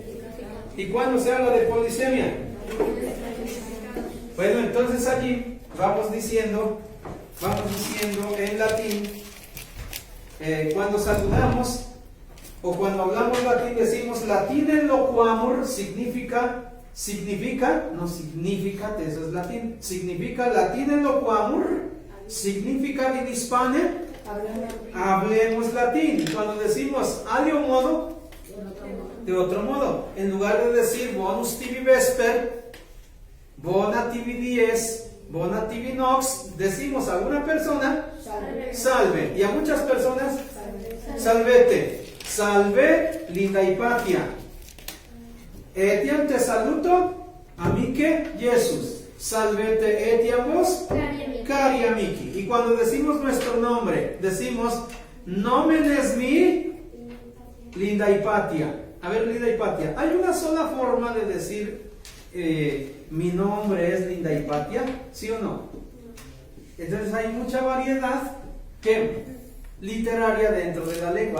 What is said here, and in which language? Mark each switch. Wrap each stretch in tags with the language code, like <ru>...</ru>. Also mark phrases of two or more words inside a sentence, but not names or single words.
<es>¿Y cuándo se habla de polisemia? Bueno, entonces allí vamos diciendo en latín, cuando saludamos o cuando hablamos latín, decimos</es> <la>latinem loquamur,</la> <es>significa, eso es latín, significa</es> <la>latinem loquamur,</la> <es>significa</es> <la>in hispane,</la> <es>hablemos latín. Cuando decimos</es> <la>alio modo,</la> <es>de otro modo, en lugar de decir</es> <la>bonus tibi vesper, bona tibi dies, bona tibi nox,</la> <es>decimos a una persona salve, y a muchas personas salvete.</es> <la>Salve, linda Hipatia. Etiam te saluto, amique Jesus. Salvete etiam vos, cari amici.</la> <es>Y cuando decimos nuestro nombre, decimos</es> <la>nomen es mi,</la> <es>linda Hipatia. A ver, linda Hipatia, ¿hay una sola forma de decir mi nombre es linda Hipatia? ¿Sí o no? Entonces hay mucha variedad literaria dentro de la lengua.</es>